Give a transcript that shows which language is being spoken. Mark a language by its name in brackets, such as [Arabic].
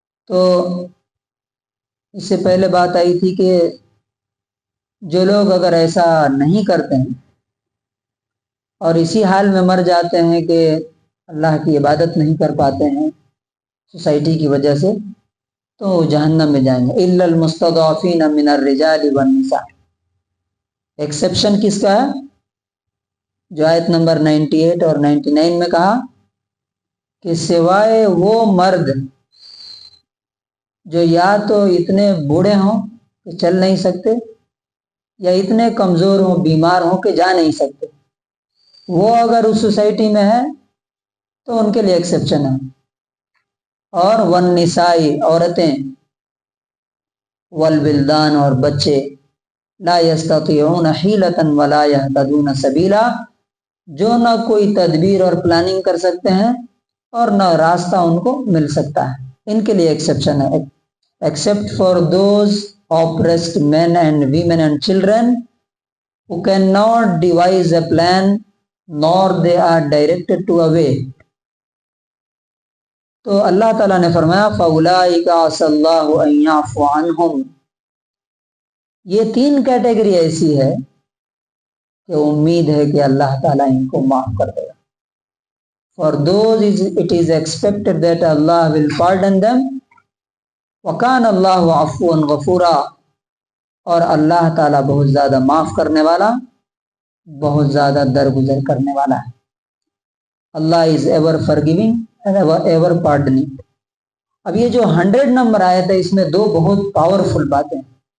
[Urdu] تو اس سے پہلے بات آئی تھی کہ جو لوگ اگر ایسا نہیں کرتے ہیں اور اسی حال میں مر جاتے ہیں کہ اللہ کی عبادت نہیں کر پاتے ہیں سوسائٹی کی وجہ سے، تو جہنم میں جائیں گے. [Arabic] الا المستضعفین من الرجال والنساء. [Urdu] ایکسیپشن کس کا ہے؟ جو آیت نمبر 98 اور 99 میں کہا کہ سوائے وہ مرد جو یا تو اتنے بوڑھے ہوں کہ چل نہیں سکتے، یا اتنے کمزور ہوں، بیمار ہوں کہ جا نہیں سکتے، وہ اگر اس سوسائٹی میں ہے تو ان کے لیے ایکسیپشن ہے. اور والنسائی، عورتیں، والبلدان، اور بچے، [Arabic] لا یستطیعون حیلۃ ولا یہتدون سبیلا، [Urdu] جو نہ کوئی تدبیر اور پلاننگ کر سکتے ہیں اور نہ راستہ ان کو مل سکتا ہے. ان کے لیے ایکسیپشن ہے. [English] Except for those oppressed men and women and children who cannot devise a plan nor they are directed to a way. [Urdu] تو اللہ تعالیٰ نے فرمایا [Arabic] فَأُولَٰئِكَ عَسَى اللَّهُ أَن يَعْفُوَ عَنْهُمْ. [Urdu] یہ 3 کیٹیگری ایسی ہے کہ امید ہے کہ اللہ تعالیٰ ان کو معاف کر دے گا. [English] For those it is expected that Allah will pardon them. [Arabic] وَكَانَ اللَّهُ عَفُوًّا غَفُورًا. [Urdu] اور اللہ تعالیٰ بہت زیادہ معاف کرنے والا، بہت زیادہ درگزر کرنے والا ہے. اللہ [English] Is ever forgiving and ever pardoning. [Urdu] اب یہ جو 100 نمبر آیت ہے اس میں 2 بہت پاورفل باتیں ہیں.